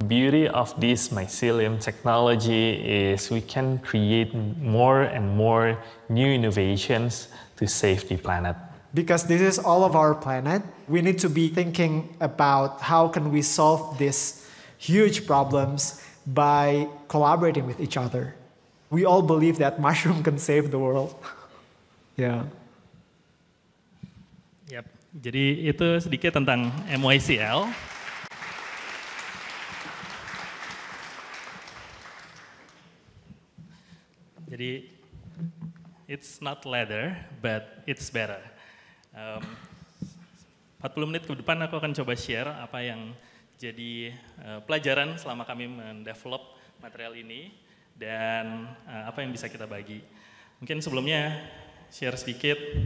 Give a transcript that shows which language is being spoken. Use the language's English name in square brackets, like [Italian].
[English] The beauty of this mycelium technology is we can create more and more new innovations to save the planet. Because this is all of our planet, we need to be thinking about how can we solve these huge problems by collaborating with each other. We all believe that mushroom can save the world. Yeah. Yep. [Indonesian] Jadi itu sedikit tentang MYCL. [English] Jadi it's not leather, but it's better. [Indonesian] 40 menit ke depan aku akan coba share apa yang jadi pelajaran selama kami mendevelop material ini dan apa yang bisa kita bagi. Mungkin sebelumnya share sedikit.